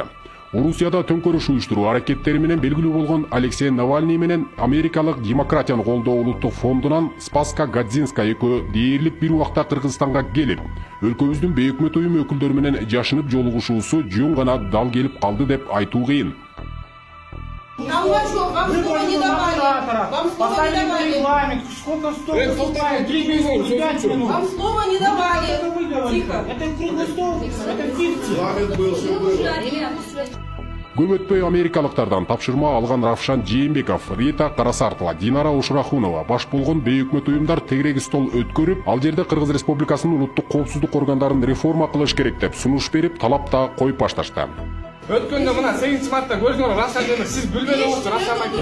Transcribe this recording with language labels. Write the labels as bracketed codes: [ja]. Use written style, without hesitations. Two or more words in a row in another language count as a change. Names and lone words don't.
[ky] Орусияда төңкөрүш уюштуруу аракеттери менен белгилүү болгон Алексей Навальный менен Америкалык демократияны колдоо улуттук фондунан Спаска Гадзинская экөө дээрлик бир убакта Кыргызстанга келип, өлкөбүздүн бейөкмөт уюм өкүлдөрү менен жашынып жолугушуусу жөн гана дал келип калды деп айтуу кыйын. [ru] Вам слова не давали. Вам слова не давали. Сколько стоит? 3 минуты. Вам слова не давали. Тихо. Это круглый стол, это фикция. [ky] Көп өтпөй америкалыктардан тапшырма алган Равшан Жээнбеков, Рита Карасартова, Динара Ушрахунова баш болгон бейөкмөт уюмдар тегереги стол өткөрүп, ал жерде Кыргыз Республикасынын улуттук коопсуздук органдарын реформа кылыш керек деп сунуш берип, талап да коюп башташты. Өткөндө мына 8-мартта көрдүңөр, Равшан Жээнбеков, сиз билбей болуптур, Равшан айке.